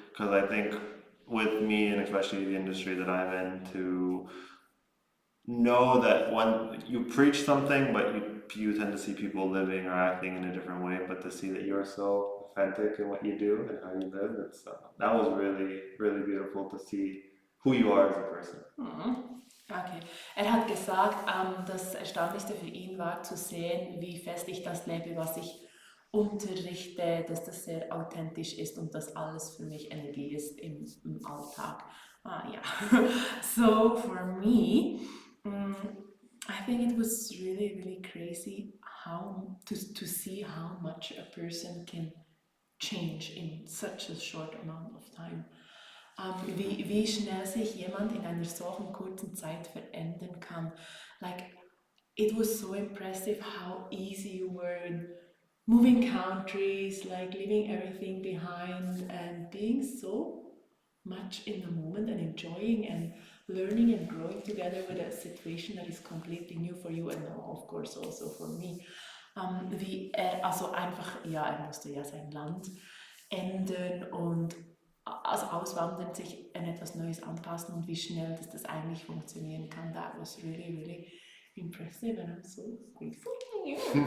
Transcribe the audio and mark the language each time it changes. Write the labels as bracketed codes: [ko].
[en] Because I think with me, and especially the industry that I'm in, to know that when you preach something, but you tend to see people living or acting in a different way, but to see that you're so authentic in what you do and how you live, it's that was really, really beautiful to see who you are as a person. Okay. [de] Er hat gesagt, das Erstaunlichste für ihn war zu sehen, wie fest ich das lebe, was ich unterrichte, dass das sehr authentisch ist und dass alles für mich Energie ist im Alltag. [en] Yeah. So for me, I think it was really, really crazy how to see how much a person can change in such a short amount of time. [de] Wie schnell sich jemand in einer solchen kurzen Zeit verändern kann. [en] Like, it was so impressive how easy you were in moving countries, like leaving everything behind and being so much in the moment and enjoying and learning and growing together with a situation that is completely new for you and of course also for me. [de] Wie er, also einfach, ja, er musste ja sein Land ändern und also auswandern, sich an etwas Neues anpassen und wie schnell das eigentlich funktionieren kann. [en] That was really, really impressive and I'm so grateful for you.